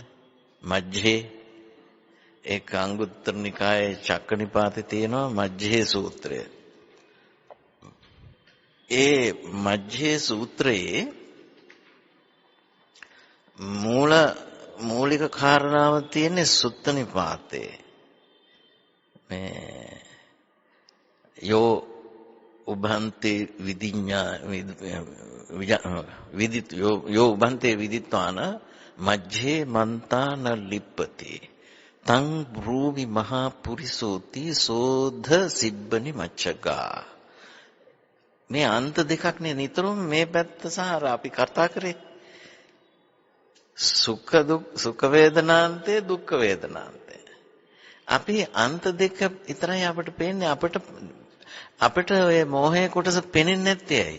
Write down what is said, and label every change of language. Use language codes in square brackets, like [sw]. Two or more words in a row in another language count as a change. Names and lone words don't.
[si] මජ්ජේ ඒක අංගුත්තර නිකායේ චක්කනිපාතේ තියෙනවා මජ්ජේ සූත්‍රය. ඒ මජ්ජේ සූත්‍රයේ මූලික කාරණාව තියෙන්නේ සුත්ත නිපාතේ. [pi] මේ යෝ උභන්තේ විදිඤ්ඤා විදිත් යෝ උභන්තේ විදිත්වාන මජ්ජේ මන්තාන ලිප්පති තං බ්‍රූමි මහා පුරිසෝති සෝධ සිබ්බනි මච්චගා. [si] මේ අන්ත දෙකක් නේ නිතරම මේ පැත්ත සහ අපි කතා කරේ. [pi] සුඛ වේදනාන්තේ දුක්ඛ වේදනාන්තේ. [si] අපි අන්ත දෙක විතරයි අපිට පේන්නේ. අපිට අපිට ඔය මෝහයේ කොටස පෙනෙන්නේ නැත්තේ ඇයි?